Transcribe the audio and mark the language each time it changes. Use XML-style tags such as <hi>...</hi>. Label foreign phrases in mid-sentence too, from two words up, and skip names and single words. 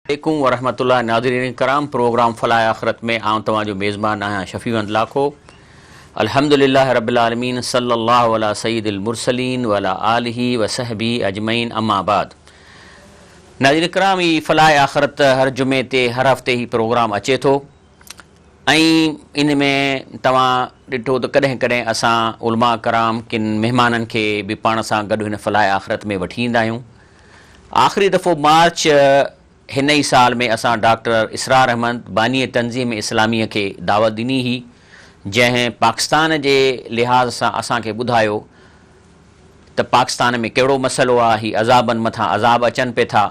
<ar>عليكم ورحمة الله</ar> <sd>नाज़रीन कराम। प्रोग्राम फलाह आखिरत में आऊँ तव्हांजो मेज़बान आहियां शफ़ीअहमद लाखो।</sd> <ar>الحمد لله رب العالمين صلى الله على سيد المرسلين و على آله و صحبه أجمعين أما بعد.</ar> <sd>नाज़रीन कराम, ही फलाह आखिरत हर जुमे ते हर हफ़्ते ही प्रोग्राम अचे थो ऐं इन में तव्हां ॾिठो त कॾहिं कॾहिं असां उलमा कराम किन महिमाननि खे बि पाण सां गॾु हिन फलाह आखिरत में वठी ईंदा आहियूं। आख़िरी दफ़ो मार्च हिन ई साल में असां डॉक्टर इसरार अहमद बानी तंज़ीम इस्लामीअ खे दावत ॾिनी हुई, जंहिं पाकिस्तान जे लिहाज़ सां असांखे ॿुधायो त पाकिस्तान में कहिड़ो मसइलो आहे, ही अज़ाबनि मथां अज़ाब अचनि पिए था।</sd>